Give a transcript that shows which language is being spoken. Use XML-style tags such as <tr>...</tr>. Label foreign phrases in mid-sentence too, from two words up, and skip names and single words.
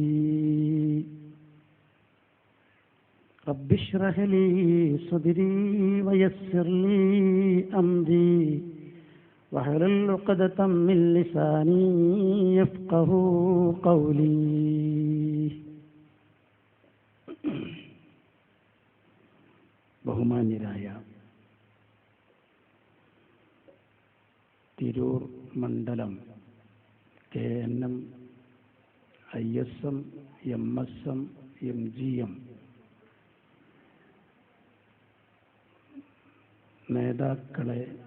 <ar>رب اشرح لي صدري ويسر لي أمري واحلل عقدة من لساني يفقهوا قولي.</ar> <ml>ബഹുമാന്യരായ തിരൂർ മണ്ഡലം KNM ISM MSM MGM നേതാക്കളെ,</ml>